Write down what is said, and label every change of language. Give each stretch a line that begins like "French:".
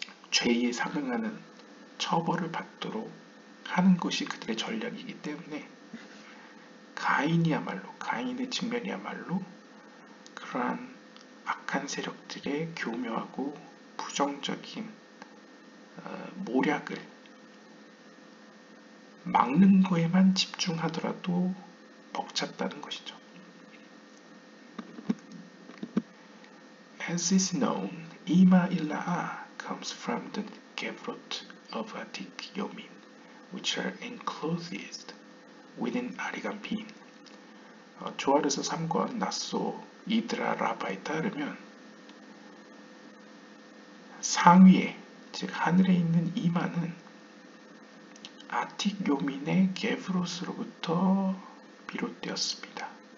Korean: 죄에 상응하는 처벌을 받도록 하는 것이 그들의 전략이기 때문에 가인의 측면이야말로 그러한 악한 세력들의 교묘하고 부정적인 모략을 막는 거에만 집중하더라도 벅찼다는 것이죠.
English: As is known, Ima Ila'a comes from the Gevrot of Atik Yomin, which are enclosed within
Korean: 아리간피인. 조아르서 3권 나소 이드라 라바에 따르면 상위에, 즉 하늘에 있는 이마는 아틱 요민의 게브로스로부터 비롯되었습니다.